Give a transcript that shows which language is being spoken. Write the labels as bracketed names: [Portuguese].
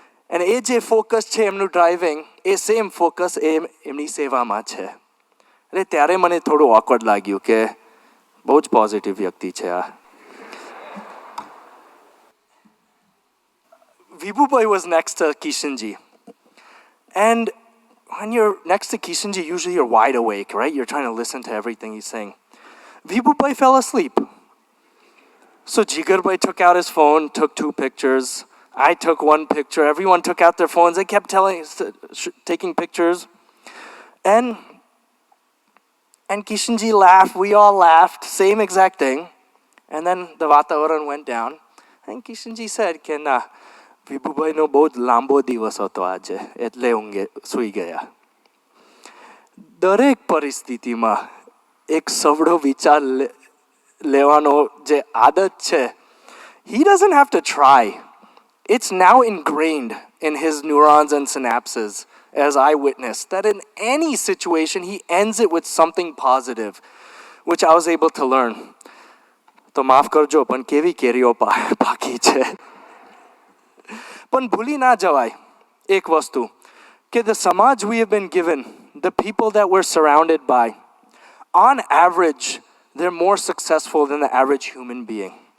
[English] And [Gujarati] એ જે focus છે એમનું ડ્રાઇવિંગ એ સેમ ફોકસ એમની સેવામાં છે. એટલે ત્યારે મને થોડું ઓકવર્ડ લાગ્યું કે બહુ જ પોઝિટિવ વ્યક્તિ છે આ. [English] Vibhubai was next to Kishanji. And when you're next to Kishanji, usually you're wide awake, right? You're trying to listen to everything he's saying. Vibhubai fell asleep. So Jigar Bhai took out his phone, took 2 pictures. I took 1 picture. Everyone took out their phones. They kept taking pictures. And Kishanji laughed. We all laughed. Same exact thing. And then the Vatavaran went down. And Kishanji said, [Gujarati] કે ના, વિભુભાઈનો બહુ જ લાંબો દિવસ હતો આજે, એટલે ઊંઘે સૂઈ ગયા. દરેક પરિસ્થિતિમાં એક સવડો વિચાર લેવાનો જે આદત છે, [English] he doesn't have to try. It's now ingrained in his neurons and synapses, as I witnessed, that in any situation, he ends it with something positive, which I was able to learn. [Gujarati] તો માફ કરજો, પણ કેવી કેરીઓ પાકી છે. પણ ભૂલી ના જવાય એક વસ્તુ, કે [English] the samaj we have been given, the people that we're surrounded by, on average, they're more successful than the average human being.